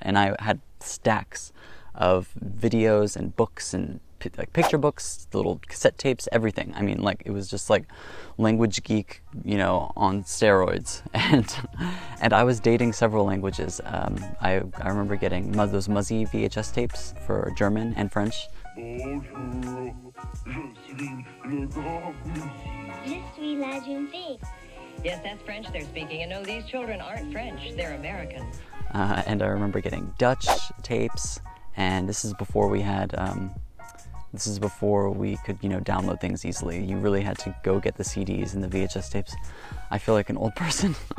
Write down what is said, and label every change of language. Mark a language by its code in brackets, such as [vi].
[en] And I had stacks of videos and books and like picture books, little cassette tapes, everything. I mean, like it was just like language geek, you know, on steroids. And I was dating several languages. I remember getting those Muzzy VHS tapes for German and French. [fr] Bonjour, je suis le grand monsieur. Je suis la jeune fille. [en] Yes, that's French they're speaking. And no, these children aren't French. They're American. And I remember getting Dutch tapes. And this is before we had, this is before we could, you know, download things easily. You really had to go get the CDs and the VHS tapes. I feel like an old person.